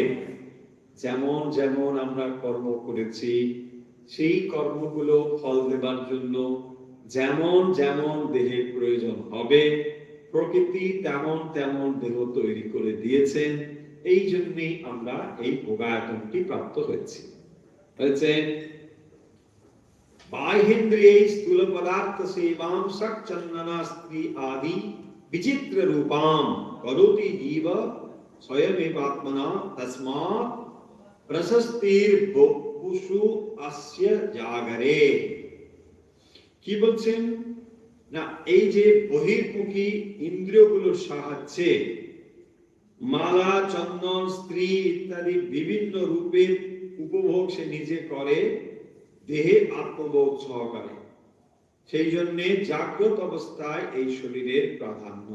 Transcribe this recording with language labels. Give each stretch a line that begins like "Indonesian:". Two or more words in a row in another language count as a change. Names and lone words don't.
Bangla: যেমন যেমন আমরা কর্ম করেছি, সেই কর্মগুলো ফল দেবার জন্য যেমন যেমন দেহের প্রয়োজন হবে, প্রকৃতি তেমন তেমন দেহ তৈরি করে দিয়েছেন। এই জন্যই আমরা এই ভোগায়তনটি প্রাপ্ত হয়েছি।
Sanskrit: बाह्येन्द्रियै स्थूल पदार्थ सेवां सच्चंदना स्त्री आदि विचित्र रूपां करोति जीव स्वयमेवात्मना तस्मात् प्रशस्तिर्बपुषु अस्य जागरे।
Bangla: কি বলছেন না, এই যে বহির্মুখী ইন্দ্রিয়গুলোর সাহায্যে মালা, চন্দন, স্ত্রী ইত্যাদি বিভিন্ন রূপের উপভোগ সে নিজে করে দেহে আত্মবোধ সহকারে, সেই জন্য জাগ্রত অবস্থায় এই শরীরের প্রাধান্য।